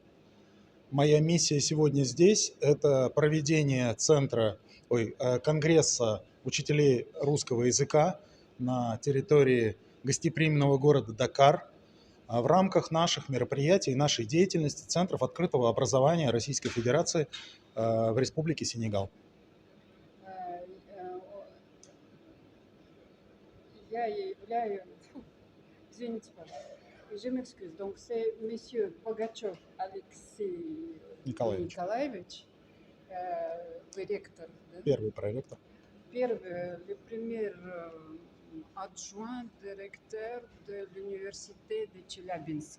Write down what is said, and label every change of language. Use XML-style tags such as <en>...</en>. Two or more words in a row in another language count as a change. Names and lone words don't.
<ru>Моя миссия сегодня здесь – это проведение конгресса учителей русского языка на территории гостеприимного города Дакар в рамках наших мероприятий и нашей деятельности Центров открытого образования Российской Федерации в Республике Сенегал. Я являюсь... Извините, пожалуйста.</ru> <fr>Je m'excuse. Donc, c'est monsieur Bogachev Alexei Николаевич, ректор.</fr> <ru>Первый проректор.</ru> <fr>Le premier adjoint directeur de l'université de Tcheliabinsk.</fr>